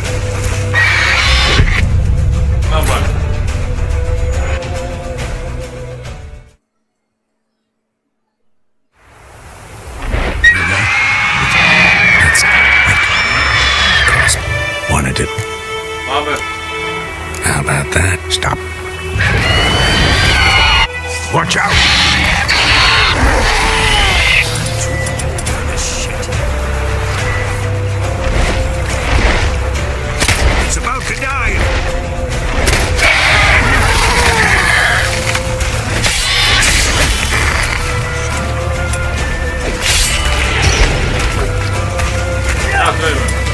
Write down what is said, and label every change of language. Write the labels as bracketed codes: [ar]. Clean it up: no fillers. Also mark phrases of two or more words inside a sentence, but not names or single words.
[el] Να πάλι. [en] Wanted it. [el] Πάμε. [en] How about that? Stop. Watch out! It's about to dive! [el] Αυτό είμαι.